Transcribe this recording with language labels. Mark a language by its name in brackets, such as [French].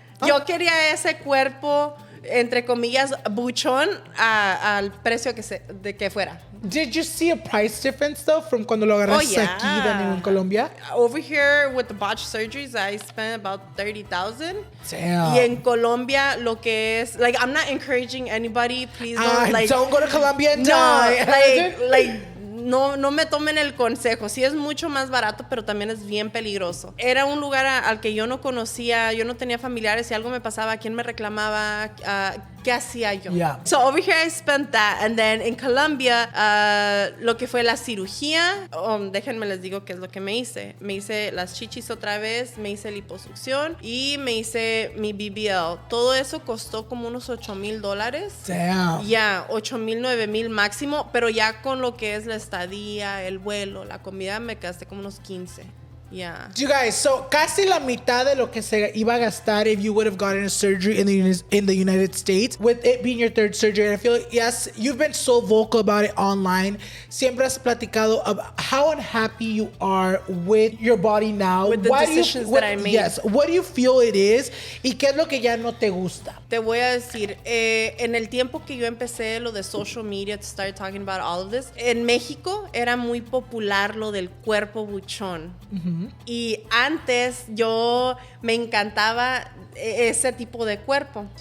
[Spanish] yo quería ese cuerpo, entre comillas, buchón, al precio de que fuera. [English] Did you see a price difference, though, from [Spanish] cuando lo agarraste aquí [English] than in Colombia? Over here, with the botched surgeries, I spent about $30,000. Damn. [Spanish] Y en Colombia, lo que es... [English] Like, I'm not encouraging anybody, please don't, like... Don't go to Colombia and die. [Spanish] No me tomen el consejo. Sí es mucho más barato, pero también es bien peligroso. Era un lugar al que yo no conocía, yo no tenía familiares. Si algo me pasaba, ¿quién me reclamaba? ¿Qué hacía yo? [English] Yeah. So over here I spent that. And then in Colombia, [Spanish] lo que fue la cirugía, déjenme les digo qué es lo que me hice. Me hice las chichis otra vez, me hice liposucción y me hice mi BBL. Todo eso costó como unos $8,000. [English] Damn. [Spanish] Ya, 8,000, 9,000 máximo, pero ya con lo que es la estadía, el vuelo, la comida, me gasté como unos 15. [English] Yeah. You guys, so [Spanish] casi la mitad de lo que se iba a gastar [English] if you would have gotten a surgery in the United States, with it being your third surgery. And I feel like, yes, you've been so vocal about it online. [Spanish] Siempre has platicado [English] about how unhappy you are with your body now. With the decisions that I made. Yes. What do you feel it is? [Spanish] ¿Y qué es lo que ya no te gusta? Te voy a decir, en el tiempo que yo empecé lo de social media [English] to start talking about all of this, [Spanish] en México era muy popular lo del cuerpo buchón. Mm-hmm. Y antes yo me encantaba ese tipo de cuerpo.